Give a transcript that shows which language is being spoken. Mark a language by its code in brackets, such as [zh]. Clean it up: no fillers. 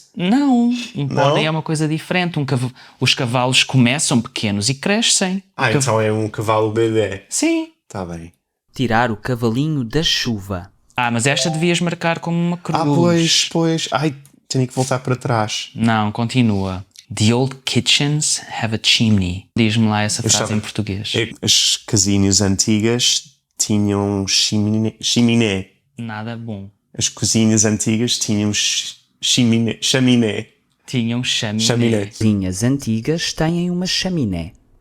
[pt] Não, um pônei é uma coisa diferente. Os cavalos começam pequenos e crescem. Então é um cavalo bebê. Sim. Tá bem. Tirar o cavalinho da chuva. Mas esta devias marcar como uma cruz. Pois. Tenho que voltar para trás. Não, continua. [en] The old kitchens have a chimney. [pt] Diz-me lá essa frase em português. As casinhas antigas tinham chaminé. Nada bom. As cozinhas antigas tinham chaminé. Tinham chaminé. Cozinhas antigas têm uma chaminé.